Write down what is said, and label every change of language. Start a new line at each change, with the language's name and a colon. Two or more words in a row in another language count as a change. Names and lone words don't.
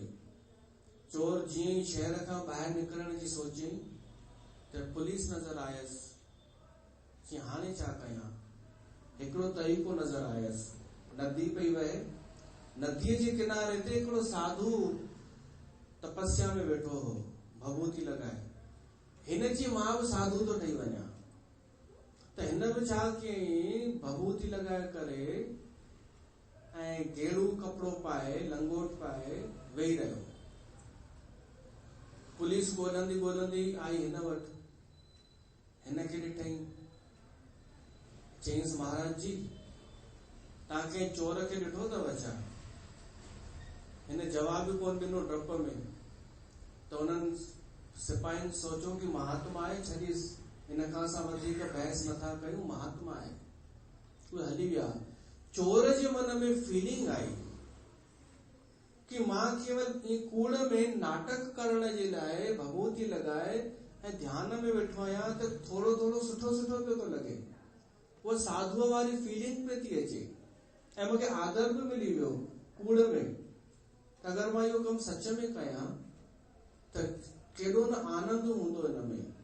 Sindhi: चोर जीअं ई शहर खां ॿाहिरि निकिरण जी सोची त पुलिस नज़र आयसि कि हाणे छा कयां। हिकिड़ो तरीक़ो नज़र आयसि, नदी पई वहे, नदीअ जे किनारे ते हिकिड़ो साधू तपस्या में वेठो हो, भभूति लगाए। हिन जी मां बि साधु तो ठही वञा, त हिन बि छा कयईं, भभूति लगाए करे ऐं गेड़ू कपिड़ो पाए, लंगोट पाए वेही रहियो। पुलिस ॻोल्हंदी ॻोल्हंदी आई हिन वटि, हिन खे ॾिठईं, चयईंसि महाराज जी तव्हां कंहिं चोर खे ॾिठो अथव छा? हिन जवाब बि कोन ॾिनो डप में। त उन्हनि सिपाहियुनि सोचियो कि महात्मा आहे, छॾीस, हिन खां असां वधीक बहस नथा कयूं, महात्मा आहे। उहे हली विया। चोर जे मन में फीलिंग आई कि मां केवल कूड़ में नाटक करण जे लाइ भभूति लगाए ऐं ध्यान में वेठो आहियां त थोरो थोरो सुठो सुठो पियो थो लॻे। उहा साधुअ वारी फीलिंग पे थी अचे ऐं मूंखे आदर बि मिली वियो कूड़ में। अगर मां इहो कमु सच में कयां त केॾो न आनंद हूंदो हिन में।